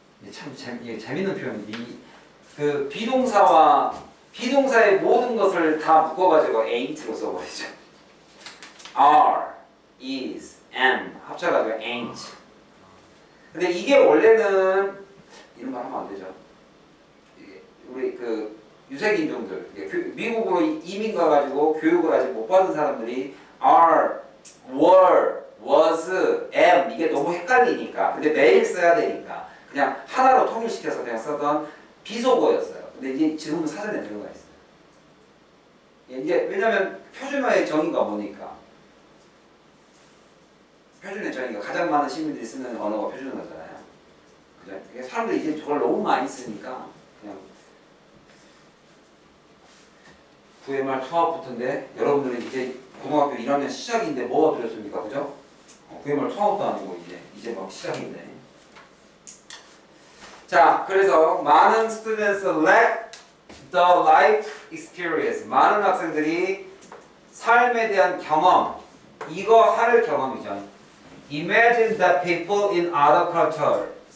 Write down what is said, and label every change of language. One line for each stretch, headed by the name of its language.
Korean: 참 재밌는 표현이 그 비동사의 모든 것을 다 묶어가지고 ain't로 써버리죠. are, is, am 합쳐가지고 ain't. 근데 이게 원래는 이런 말 하면 안 되죠. 우리 그 유색인종들 미국으로 이민 가가지고 교육을 아직 못 받은 사람들이 are, were, was, am 이게 너무 헷갈리니까 근데 매일 써야 되니까 그냥 하나로 통일시켜서 그냥 쓰던 비속어였어요. 근데 이제 지금은 사전에 들어가 있어요. 이제 왜냐면 표준어의 정의가 뭐니까 표준어의 정의가 가장 많은 시민들이 쓰는 언어가 표준어잖아요. 그죠? 사람들이 이제 저걸 너무 많이 쓰니까 그냥 9회 말 초합부터인데 여러분들은 이제 고등학교 1학년 시작인데 뭐가 들었습니까? 그죠? 9회 말 초합도 아니고 이제 막 시작인데. 자, 그래서 많은
English: students lack the life experience.
Korean: 많은 학생들이 삶에 대한 경험, 이거 할 경험이죠.
English: Imagine that people in other cultures.